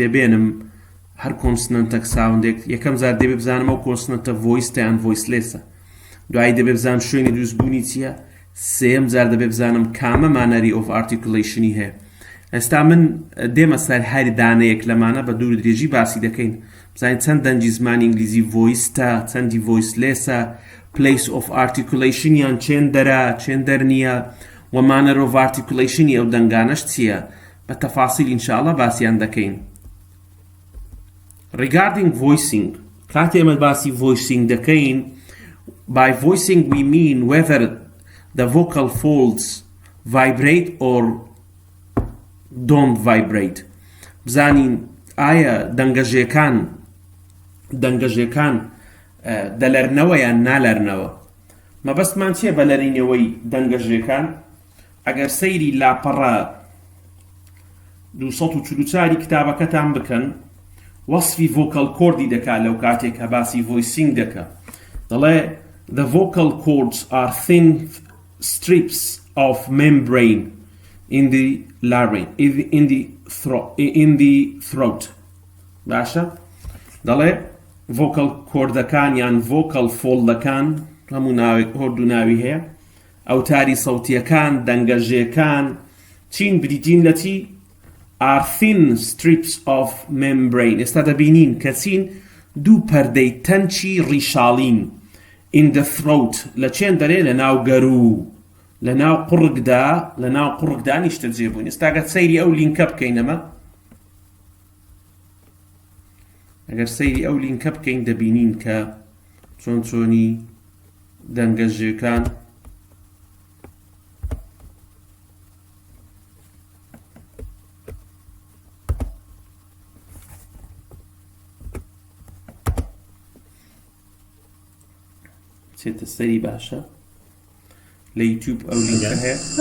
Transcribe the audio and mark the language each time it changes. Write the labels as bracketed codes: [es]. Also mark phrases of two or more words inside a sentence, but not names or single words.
[ckb] بێنم هەر [en] consonant sound [ckb] یەکەم زار دەبێ بزانم ئەو کۆنسنەنتە ڤۆیسە یان ڤۆیسلێسە دوای دەبێ بزانم شوێنی دروستبوونی چییە سێم زار دەبێ بزانم کامە [en] manner of articulation [ckb] هەیە ئێستا من دێمە سەر هەر دانەیەک لەمانە بە دوور درێژی باسی دەکەین بزانین چەند دەنگی زمانی ئینگلیزی ڤۆیسە چەندی ڤۆیسلێسە [en] place of articulation [ckb] یان چێندەرە چێندەر نییە و [en] manner of articulation [ckb] ئەو دەنگانەش چییە بە تەفاسیل ئینشاءالله باسییان دەکەین [en] regarding voicing [ckb] کاتێ ئێمە باسی voicing دەکەین [en] by voicing we mean whether the vocal folds vibrate or don't vibrate [ckb] بزانین ئایا دەنگەژێکان دەلەرنەوە یان نالەرنەوە مەبەستمان چییە بە لەرینەوەی دەنگەژێکان ئەگەر سەیری لاپەڕە 244 کتابەکەتان بکەن وەسفی [en] vocal cordی [ckb] دەکات لەو کاتێک کە باسی voicing دەکە دەڵێ [en] the vocal cords are thin strips of membrane in the larynx in the throat [ckb] باشە دەڵێ [en] vocal cordەکان یان vocal foldەکان [ckb] هەموو ناوێک هەردوو ناوی هەیە ئەوتاری سەوتیەکان دەنگەژێکان چین بریتین لە چی [en] are thin strips of membrane [ckb] ئێستا دەبینین کە چین دوو پەردەی تەنچی ڕیشاڵین [en] in the throat [ckb] لە چێن دەرێ لە ناو گەرو لە ناو قوڕکدا نیشتە جێبوون ئێستا گە سەیری ئەو لینکە بکەینەمە ئەگەر سەیری ئەو لینکە بکەین دەبینین کە چۆنی دەنگەژێکان چێتە سەری باشە لە یوتیوب ئەو لینکە هەیە